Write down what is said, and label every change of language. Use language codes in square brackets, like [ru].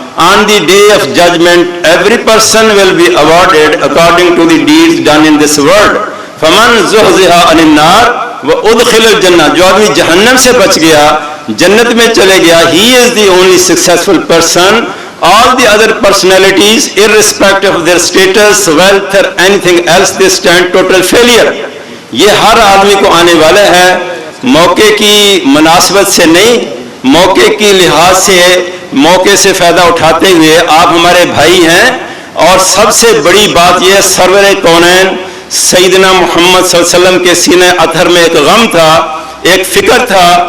[en] On the day of judgment, every person will be awarded according to the deeds done in this world. [ar] فَمَنْ زُحْزِحَ عَنِ النَّارِ وَأُدْخِلَ الْجَنَّةَ. [ur] جو آدمی جہنم سے بچ گیا، جنت میں چلے گیا، [en] he is the only successful person. All the other personalities, irrespective of their status, wealth or anything else, they stand total failure. [ur] یہ ہر آدمی کو آنے والا ہے، موقع کی مناسبت سے نہیں، موقع کی لحاظ سے، موقع سے فائدہ اٹھاتے ہوئے آپ ہمارے بھائی ہیں. اور سب سے بڑی بات یہ، سرور کونین سیدنا محمد صلی اللہ علیہ وسلم کے سینہ اطہر میں ایک غم تھا، ایک فکر تھا.